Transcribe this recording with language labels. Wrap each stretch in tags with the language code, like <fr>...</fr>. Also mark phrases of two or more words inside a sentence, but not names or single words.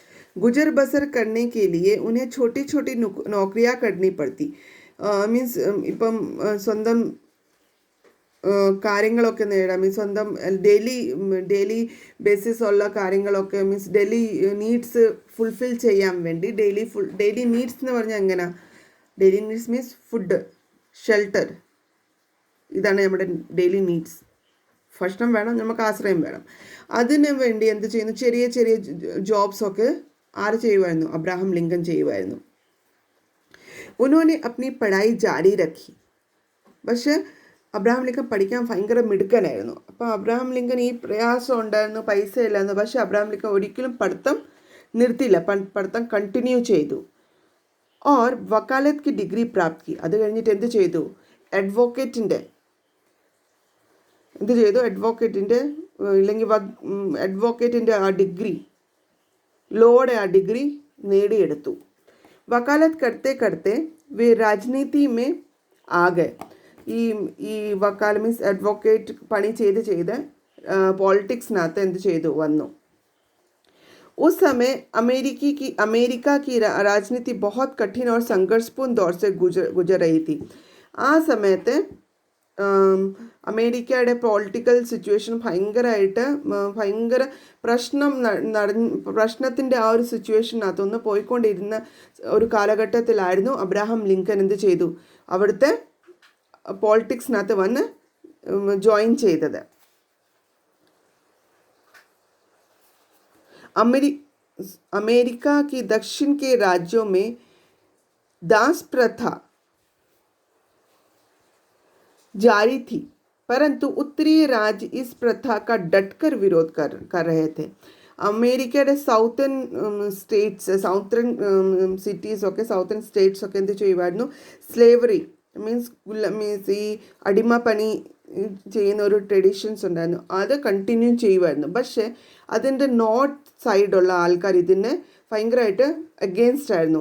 <hi>गुजर बसर करने के लिए उन्हें छोटी छोटी नौकरियां करनी पड़ती.</hi> <ml>മീൻസ് ഇപ്പം സ്വന്തം കാര്യങ്ങളൊക്കെ നേടാം, മീൻസ് സ്വന്തം</ml> <en>daily basis</en> <ml>ഉള്ള കാര്യങ്ങളൊക്കെ, മീൻസ്</ml> <en>daily needs fulfil</en> <ml>ചെയ്യാൻ വേണ്ടി</ml> <en>daily needs</en> <ml>എന്ന് പറഞ്ഞാൽ എങ്ങനെ?</ml> <en>daily needs means food, shelter,</en> <ml>ഇതാണ് നമ്മുടെ</ml> <en>daily needs.</en> <ml>ഭക്ഷണം വേണം, നമുക്ക് ആശ്രയം വേണം. അതിന് വേണ്ടി എന്ത് ചെയ്യുന്നു? ചെറിയ ചെറിയ ജോബ്സൊക്കെ ആര് ചെയ്യുമായിരുന്നു? അബ്രഹാം ലിങ്കൻ ചെയ്യുമായിരുന്നു.</ml> <hi>उन्होंने अपनी पढ़ाई जारी रखी.</hi> <ml>പക്ഷേ അബ്രഹാം ലിങ്കൻ പഠിക്കാൻ ഭയങ്കര മിടുക്കനായിരുന്നു. അപ്പോൾ അബ്രഹാം ലിങ്കൻ ഈ പ്രയാസം ഉണ്ടായിരുന്നു, പൈസ ഇല്ലായിരുന്നു. പക്ഷേ അബ്രഹാം ലിങ്കൻ ഒരിക്കലും പഠിത്തം നിർത്തിയില്ല, പഠിത്തം കണ്ടിന്യൂ ചെയ്തു.</ml> <hi>और वकालत की डिग्री प्राप्त की.</hi> <ml>അത് കഴിഞ്ഞിട്ട് എന്ത് ചെയ്തു? അഡ്വക്കേറ്റിൻ്റെ ഇല്ലെങ്കിൽ അഡ്വക്കേറ്റിൻ്റെ ആ ഡിഗ്രി, ലോയുടെ ആ ഡിഗ്രി നേടിയെടുത്തു.</ml> <hi>വക്കാലത്ത് करते करते वे राजनीति में आ गए.</hi> <ml>ഈ വക്കാല മീൻസ് അഡ്വക്കേറ്റ് പണി ചെയ്ത് പോളിറ്റിക്സിനകത്ത് എന്ത് ചെയ്തു? വന്നു.</ml> <hi>उस समय अमेरिका की राजनीति बहुत कठिन और संघर्षपूर्ण दौर से गुजर रही थी.</hi> <ml>ആ സമയത്ത് അമേരിക്കയുടെ</ml> <en>political situation</en> <ml>ഭയങ്കര പ്രശ്നത്തിൻ്റെ ആ ഒരു സിറ്റുവേഷനകത്തൊന്ന് പോയിക്കൊണ്ടിരുന്ന ഒരു കാലഘട്ടത്തിലായിരുന്നു അബ്രഹാം ലിങ്കൻ എന്ത് ചെയ്തു? അവിടുത്തെ പോളിറ്റിക്സിനകത്ത് വന്ന് ജോയിൻ ചെയ്തത്.</ml> <hi>अमेरिका की दक्षिण के राज्यों में दास प्रथा जारी थी, परंतु उत्तरी राज्य इस प्रथा का डटकर विरोध कर रहे थे.</hi> <ml>അമേരിക്കയുടെ</ml> <en>southern cities</en> <ml>ഒക്കെ,</ml> <en>southern states</en> <ml>ഒക്കെ എന്ത് ചെയ്യുമായിരുന്നു? സ്ലേവറി മീൻസ് ഈ അടിമപ്പണി ചെയ്യുന്ന ഒരു ട്രഡീഷൻസ് ഉണ്ടായിരുന്നു, അത് കണ്ടിന്യൂ ചെയ്യുമായിരുന്നു. പക്ഷേ അതിൻ്റെ നോർത്ത് സൈഡുള്ള ആൾക്കാർ ഇതിനെ ഭയങ്കരമായിട്ട് അഗെയിൻസ്റ്റ് ആയിരുന്നു.</ml>